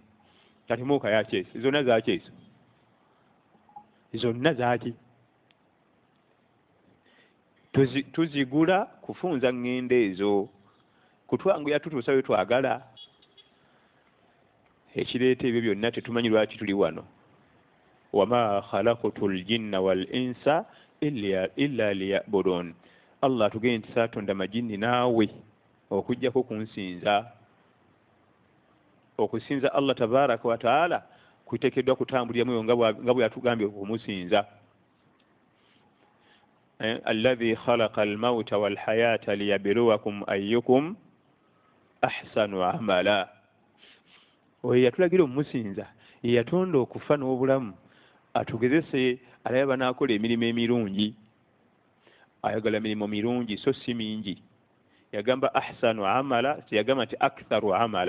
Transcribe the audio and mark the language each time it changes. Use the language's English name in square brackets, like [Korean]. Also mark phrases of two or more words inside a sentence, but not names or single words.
[Ganda] Kati emoka yakyesi zonna zakyesi zonna zaki tuzigula kufunza ngendo ezo kutwanguya tutuusa we twagala. Ekireeta ebyo byonna tetumanyi lwaki tuli wano. [Arabic] وما خلقت الجن والإنس إلا ليعبدون. [Ganda] Allah tugende nti saatonda majini naawe okujjako kunsinza. Okusinza Allah [Arabic] تبارك وتعالى [Ganda] kuteekeddwa kutambulira muyo nga bwe yatugambye okumusinza. [Arabic] الذي خلق الموت والحياة ليبلوكم أيكم أحسن عملا. [Ganda] Oyo yatulagira omumusinza yatonda okufa n'obulamu atugezese alaba n'akola emirimu emirungi. Ayagala emirimu mirungi so si mingi. Yagamba [Arabic] أحسن عملا [Ganda] yagamba nti [Arabic] أكثر عملا.